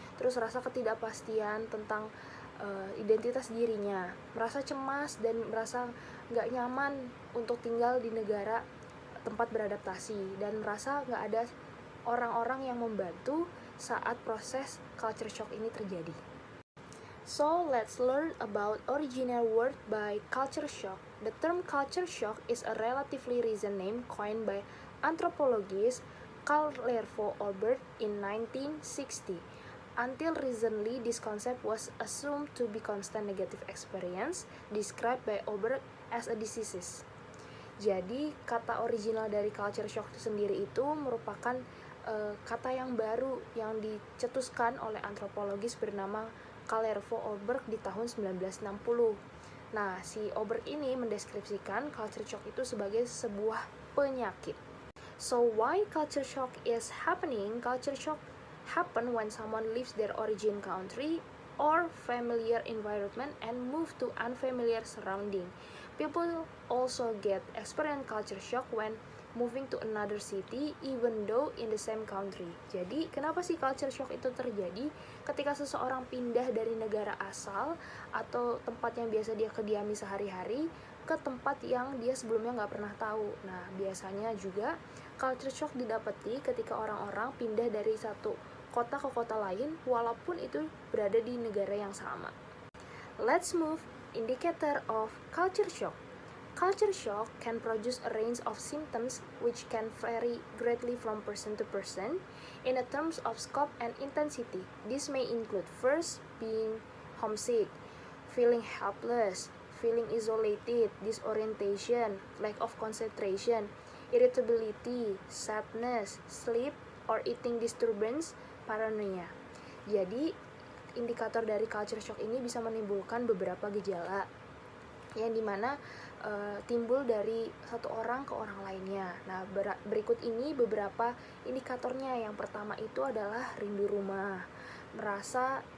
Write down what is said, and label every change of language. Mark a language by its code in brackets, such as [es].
[id] Terus rasa ketidakpastian tentang identitas dirinya, merasa cemas dan merasa nggak nyaman untuk tinggal di negara tempat beradaptasi, dan merasa nggak ada orang-orang yang membantu saat proses culture shock ini terjadi. [en] So let's learn about original word by culture shock. The term culture shock is a relatively recent name coined by anthropologist Karl Lervo Oberg in 1960. Until recently, this concept was assumed to be constant negative experience, described by Oberg as a disease. [id] Jadi, kata original dari culture shock itu sendiri itu merupakan kata yang baru yang dicetuskan oleh antropologis bernama Karl Lervo Oberg di tahun 1960. Nah, si Oberg ini mendeskripsikan culture shock itu sebagai sebuah penyakit. [en] So, why culture shock is happening? Culture shock happen when someone leaves their origin country or familiar environment and move to unfamiliar surrounding. People also get experience culture shock when moving to another city even though in the same country. [id] Jadi, kenapa sih culture shock itu terjadi? Ketika seseorang pindah dari negara asal atau tempat yang biasa dia kediami sehari-hari ke tempat yang dia sebelumnya nggak pernah tahu. Nah, biasanya juga culture shock didapati ketika orang-orang pindah dari satu kota ke kota lain walaupun itu berada di negara yang sama. [en] Let's move indicator of culture shock. Culture shock can produce a range of symptoms which can vary greatly from person to person in the terms of scope and intensity. This may include first, being homesick, feeling helpless, feeling isolated, disorientation, lack of concentration, irritability, sadness, sleep or eating disturbance, paranoia. [id] Jadi, indikator dari culture shock ini bisa menimbulkan beberapa gejala yang dimana timbul dari satu orang ke orang lainnya. Nah, berikut ini beberapa indikatornya. Yang pertama itu adalah rindu rumah, merasa